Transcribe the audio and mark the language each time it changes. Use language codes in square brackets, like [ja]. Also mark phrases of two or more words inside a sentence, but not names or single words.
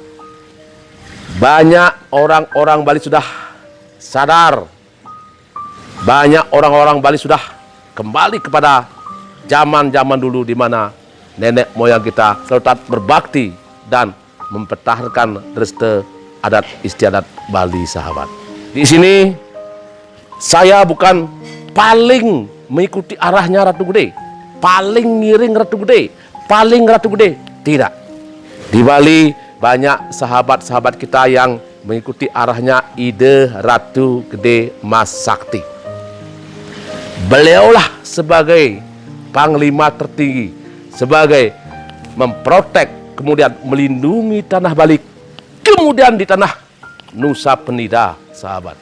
[id] Banyak orang-orang Bali sudah sadar, banyak orang-orang Bali sudah kembali kepada zaman-zaman dulu di mana nenek moyang kita selalu taat berbakti dan mempertahankan restu adat istiadat Bali, sahabat. Di sini saya bukan paling mengikuti arahnya Ratu Gede, paling ngiring Ratu Gede, paling Ratu Gede. Tidak. Di Bali banyak sahabat-sahabat kita yang mengikuti arahnya ide Ratu Gede Mas Sakti. Beliaulah sebagai panglima tertinggi, sebagai memprotek, kemudian melindungi tanah Bali, kemudian di tanah Nusa Penida, sahabat.